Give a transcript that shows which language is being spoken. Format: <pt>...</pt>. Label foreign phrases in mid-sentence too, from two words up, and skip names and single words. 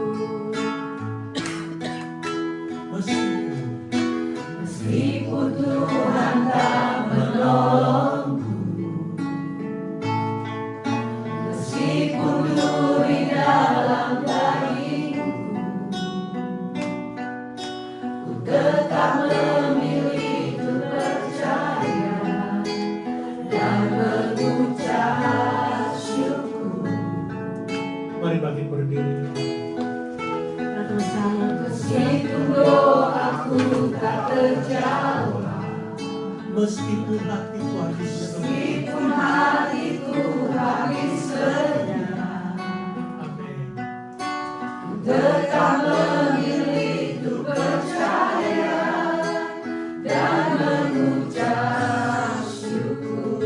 <id>Meskipun Tuhan tak menolongku, meskipun duri dalam dagingku, ku tetap memilih untuk percaya dan mengucap syukur. Mari bangkit berdiri.</id> <nl>Laten we samen</nl> <id>Meskipun doaku tak terjawab, Meskipun hatiku habis senyum. meskipun hatiku habis senyap, Amin. tetap memilih untuk percaya dan mengucap syukur.</id>